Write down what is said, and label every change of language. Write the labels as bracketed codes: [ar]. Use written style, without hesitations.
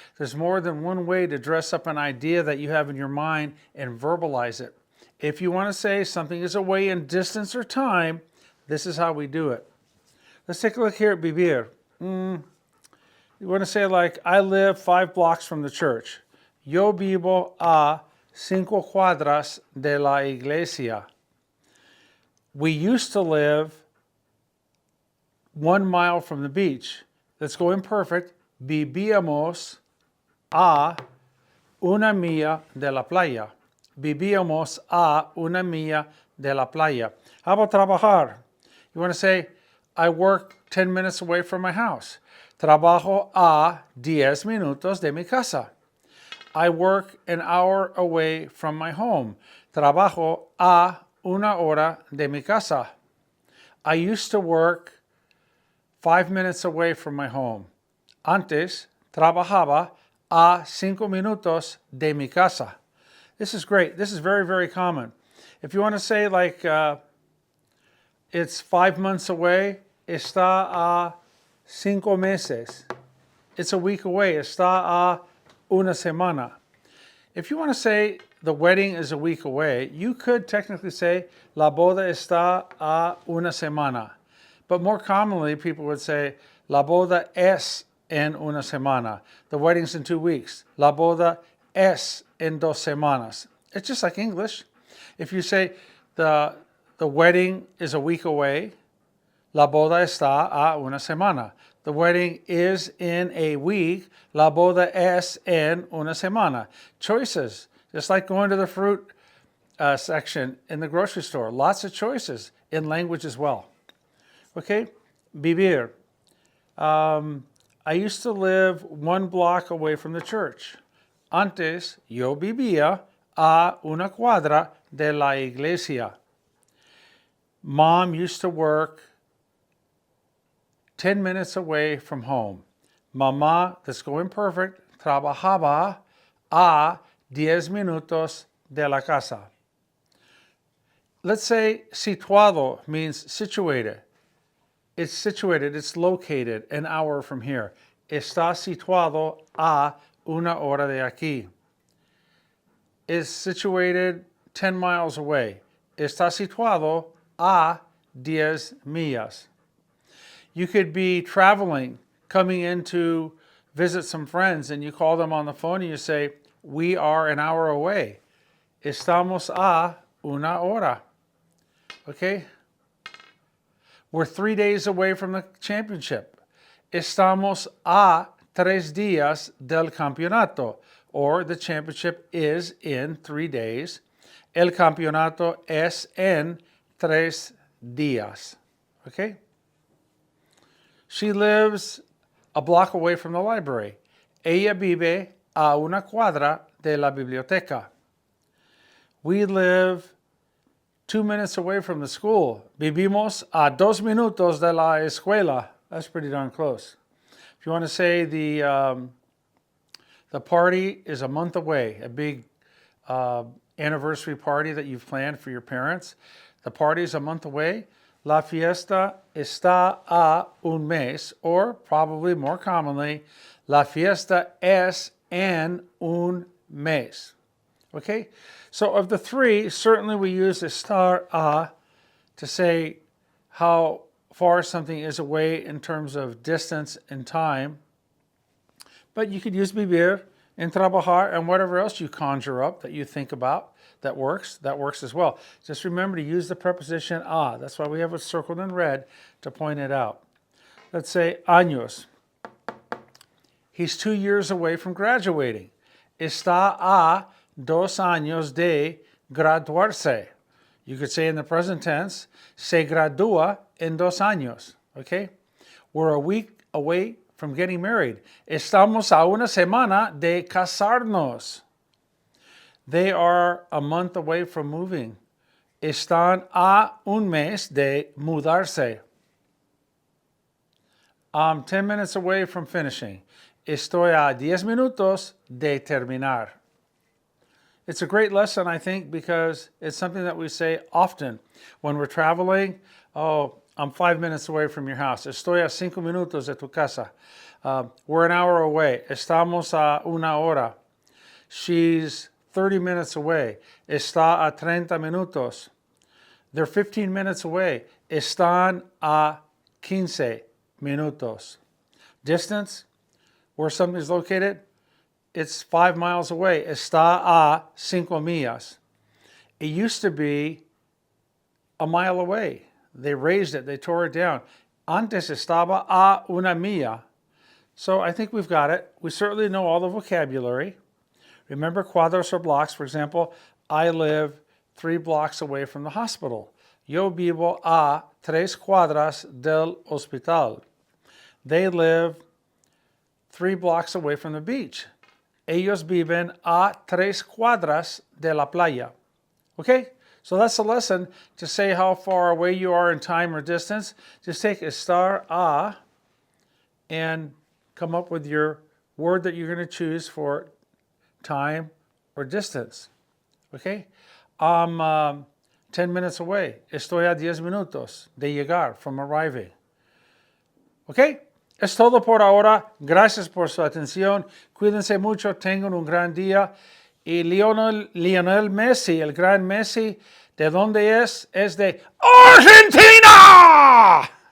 [en] There's more than one way to dress up an idea that you have in your mind and verbalize it. If you want to say something is away in distance or time, this is how we do it. Let's take a look here at vivir. You want to say like, I live 5 blocks from the church. [es] Yo vivo a 5 cuadras de la iglesia. [en] We used to live 1 mile from the beach. Let's go imperfect. [es] Vivíamos a una milla de la playa. Vivíamos a una milla de la playa. [en] How about trabajar? You want to say, I work 10 minutes away from my house. [es] Trabajo a 10 minutos de mi casa. [en] I work an hour away from my home. [es] Trabajo a una hora de mi casa. [en] I used to work 5 minutes away from my home. [es] Antes trabajaba a 5 minutos de mi casa. [en] This is great. This is very common. If you want to say like it's 5 months away, [es] está a 5 meses. [en] It's a week away. [es] Está a una semana. [en] If you want to say the wedding is a week away, you could technically say [es] la boda está a una semana. [en] But more commonly, people would say, [es] la boda es en una semana. [en] The wedding's in 2 weeks. [es] La boda es en 2 semanas. [en] It's just like English. If you say the wedding is a week away, [es] la boda está a una semana. [en] The wedding is in a week. [es] La boda es en una semana. [en] Choices, just like going to the fruit section in the grocery store. Lots of choices in language as well. Okay, vivir. I used to live 1 block away from the church. [es] Antes, yo vivía a una cuadra de la iglesia. [en] Mom used to work 10 minutes away from home. [es] Mamá, [en] that's going perfect, [es] trabajaba a 10 minutos de la casa. [en] Let's say situado means situated. It's situated, it's located an hour from here. [es] Está situado a una hora de aquí. [en] Is situated 10 miles away. [es] Está situado a 10 millas. [en] You could be traveling, coming in to visit some friends, and you call them on the phone and you say, we are an hour away. [es] Estamos a una hora. Okay? [en] We're 3 days away from the championship. [es] Estamos a 3 días del campeonato. [en] Or the championship is in 3 days. [es] El campeonato es en 3 días. [en] Okay? She lives a block away from the library. [es] Ella vive a una cuadra de la biblioteca. [en] We live 2 minutes away from the school. [es] Vivimos a 2 minutos de la escuela. [en] That's pretty darn close. If you want to say the party is a month away, a big anniversary party that you've planned for your parents, the party is a month away. [es] La fiesta está a un mes, [en] or probably more commonly, [es] la fiesta es en un mes. Okay? [en] So of the 3, certainly we use estar a to say how far something is away in terms of distance and time. But you could use vivir and trabajar and whatever else you conjure up that you think about that works as well. Just remember to use the preposition a. That's why we have it circled in red to point it out. Let's say años. He's 2 years away from graduating. [es] Está a 2 años de graduarse. [en] You could say in the present tense, [es] se gradúa en 2 años. [en] Okay? We're a week away from getting married. [es] Estamos a una semana de casarnos. [en] They are a month away from moving. [es] Están a un mes de mudarse. [en] I'm 10 minutes away from finishing. [es] Estoy a 10 minutos de terminar. [en] It's a great lesson, I think, because it's something that we say often when we're traveling. Oh, I'm 5 minutes away from your house. [es] Estoy a 5 minutos de tu casa. [en] We're an hour away. [es] Estamos a una hora. [en] She's 30 minutes away. Está a 30 minutos. They're 15 minutes away. [es] Están a 15 minutos. [en] Distance, where something is located, it's 5 miles away. [es] Está a 5 millas. [en] It used to be a mile away. They raised it. They tore it down. [es] Antes estaba a una milla. [en] So I think we've got it. We certainly know all the vocabulary. Remember cuadras or blocks. For example, I live 3 blocks away from the hospital. [es] Yo vivo a 3 cuadras del hospital. [en] They live 3 blocks away from the beach. [es] Ellos viven a 3 cuadras de la playa. [en] Okay? So that's a lesson to say how far away you are in time or distance. Just take estar a and come up with your word that you're going to choose for time or distance. Okay? I'm 10 minutes away. [es] Estoy a 10 minutos de llegar, [en] from arriving. [es] Okay? Es todo por ahora. Gracias por su atención. Cuídense mucho. Tengan un gran día. Y Lionel Messi, el gran Messi, ¿de dónde es? Es de Argentina.